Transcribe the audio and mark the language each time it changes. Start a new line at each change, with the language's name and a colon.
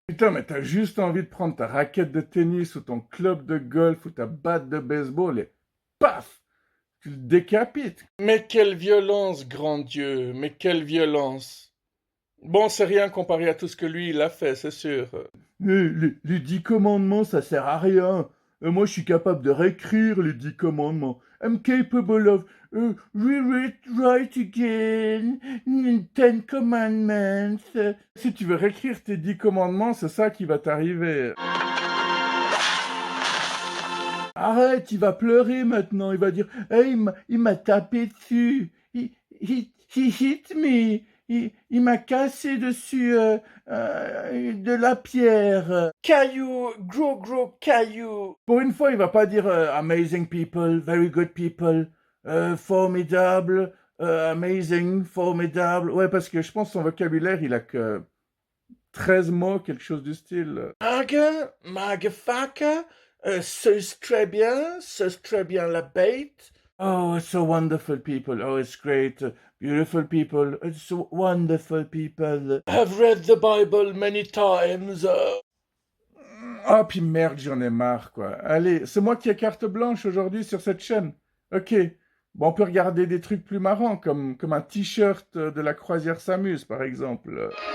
French: Putain, mais t'as juste envie de prendre ta raquette de tennis ou ton club de golf ou ta batte de baseball et paf! Tu le décapites. Mais quelle violence, grand Dieu, mais quelle violence. Bon, c'est rien comparé à tout ce que lui, il a fait, c'est sûr. Les 10 commandements, ça sert à rien. Moi, je suis capable de réécrire les 10 commandements.
English: I'm capable of rewrite again 10 commandments.
French: Si tu veux réécrire tes 10 commandements, c'est ça qui va t'arriver. Arrête, il va pleurer maintenant. Il va dire, hey, il m'a tapé dessus.
English: He hit me.
French: Il m'a cassé dessus de la pierre. Caillou, gros caillou. Pour une fois, il va pas dire
English: amazing people, very good people,
French: formidable, amazing, formidable. Ouais, parce que je pense que son vocabulaire, il a que 13 mots, quelque chose du style. Magafaka, c'est très bien la bête.
English: Oh, it's so wonderful people. Oh, it's great. Beautiful people. It's so wonderful people. I've read the Bible many times.
French: Ah, puis merde, j'en ai marre, quoi. Allez, c'est moi qui ai carte blanche aujourd'hui sur cette chaîne. Ok. Bon, on peut regarder des trucs plus marrants, comme un t-shirt de la croisière s'amuse, par exemple.